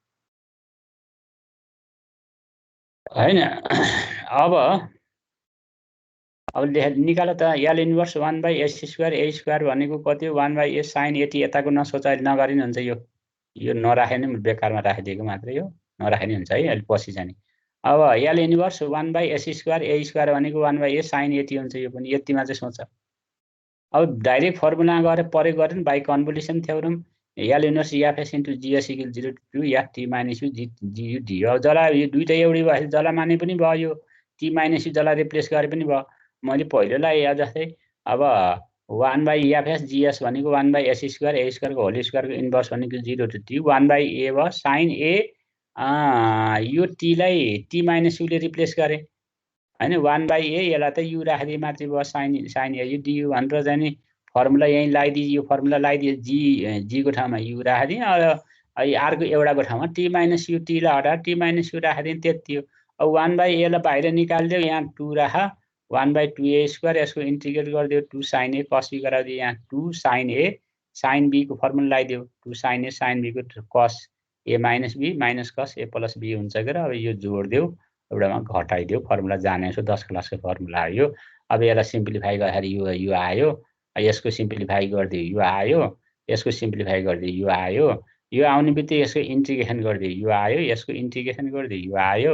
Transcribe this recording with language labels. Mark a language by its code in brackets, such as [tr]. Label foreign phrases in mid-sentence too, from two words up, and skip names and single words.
[ne] हैन अब निकाल त [en] L inverse [ne] 1/s² a² भनेको कति हो 1/s sin 80 यताको नसोच अहिले नगरिन हुन्छ यो नराखे नि बेकारमा राखिदिएको मात्रै हो नराखे नि हुन्छ है अहिले पछि जाने अब [en] L inverse [ne] 1/s² a² भनेको 1/s sin 80 हुन्छ यो पनि यतिमा चाहिँ सोच अब [en] direct formula [ne] गरे परे गरेन [en] by convolution theorem L inverse [ne] f(s) * gs = 0 to 2 f t - u g u d अब जला यो दुईटा एउटै भयो जला माने पनि भयो [en] t minus u [ne] जसलाई रिप्लेस गरे पनि भयो। मैले पहिलोलाई जस्तै अब 1/fs gs भनेको 1/s स्क्वायर ए स्क्वायरको [en] whole square inverse [ne] भनेको 0 to t 1/a भयो साइन ए यो टीलाई [en] t minus u [ne] रिप्लेस गरे हैन 1/a यसलाई त यु राखिदिए मात्रै भयो साइन ए यु du भनेर चाहिँ नि फर्मुला यही लगाइदिए यो फर्मुला लगाइदिए जी को ठाउँमा यु राखिदिए अर्को एउटाको ठाउँमा [en] t minus u [ne] टीलाई हटाएर [en] t minus u [ne] राखिदिए त्यति हो। अब 1/a लाई बाहिर निकालिदियो यहाँ 2 राख 1/2a स्क्वायर यसको इन्टिग्रेट गरिदियो 2 sin a cos b गराइदियो यहाँ 2 sin a sin b को फर्मुला लगाइदियो 2 sin a sin b को [en] cos a minus b minus cos a plus b [ne] हुन्छ के अब यो जोड्दियो एउटामा घटाइदियो फर्मुला जाने छ 10 क्लासको फर्मुला आयो। अब यसलाई सिम्प्लिफाई गर्दाखेरि यो आयो यसको सिम्प्लिफाई गरिदियो यो आयो यसको सिम्प्लिफाई गरिदियो यो आयो यो आउने बित्तिकै यसको इन्टिग्रेसन गरिदियो यो आयो यसको इन्टिग्रेसन गरिदियो यो आयो।